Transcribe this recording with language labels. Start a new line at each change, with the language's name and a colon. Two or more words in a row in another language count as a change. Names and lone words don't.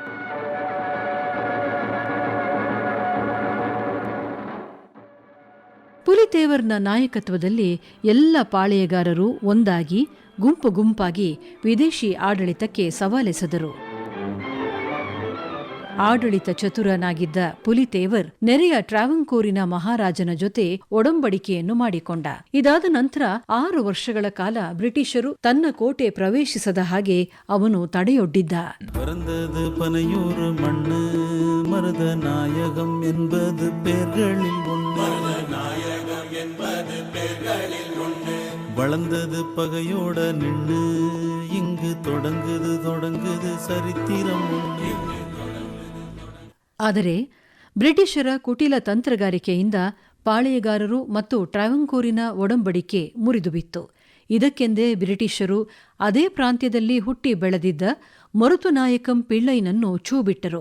Kannada: ಪುಲಿತೇವರ್ನ ನಾಯಕತ್ವದಲ್ಲಿ ಎಲ್ಲ ಪಾಳೆಯಗಾರರು ಒಂದಾಗಿ, ಗುಂಪು ಗುಂಪಾಗಿ ವಿದೇಶಿ ಆಡಳಿತಕ್ಕೆ ಸವಾಲೆಸೆದರು. ಆಡಳಿತ ಚತುರನಾಗಿದ್ದ ಪುಲಿತೇವರ್ ನೆರೆಯ ಟ್ರಾವಂಕೋರಿನ ಮಹಾರಾಜನ ಜೊತೆ ಒಡಂಬಡಿಕೆಯನ್ನು ಮಾಡಿಕೊಂಡ. ಇದಾದ ನಂತರ 6 ವರ್ಷಗಳ ಕಾಲ ಬ್ರಿಟಿಷರು ತನ್ನ ಕೋಟೆ ಪ್ರವೇಶಿಸದ ಹಾಗೆ ಅವನು ತಡೆಯೊಡ್ಡಿದ್ದ.
Tamil: பிறந்தது பனையூர் மண்ணு, மருத நாயகம் என்பது பேர்களில் ஒன்று, வளர்ந்தது பகையோட நின்று, இங்கு தொடங்குது சரித்திரம் ஒன்று.
Kannada: ಆದರೆ ಬ್ರಿಟಿಷರ ಕುಟಿಲ ತಂತ್ರಗಾರಿಕೆಯಿಂದ ಪಾಳೆಯಗಾರರು ಮತ್ತು ಟ್ರಾವಂಕೋರಿನ ಒಡಂಬಡಿಕೆ ಮುರಿದುಬಿತ್ತು. ಇದಕ್ಕೆಂದೇ ಬ್ರಿಟಿಷರು ಅದೇ ಪ್ರಾಂತ್ಯದಲ್ಲಿ ಹುಟ್ಟಿ ಬೆಳೆದಿದ್ದ ಮರುತುನಾಯಕಂ ಪಿಳ್ಳೈನನ್ನು ಛೂಬಿಟ್ಟರು.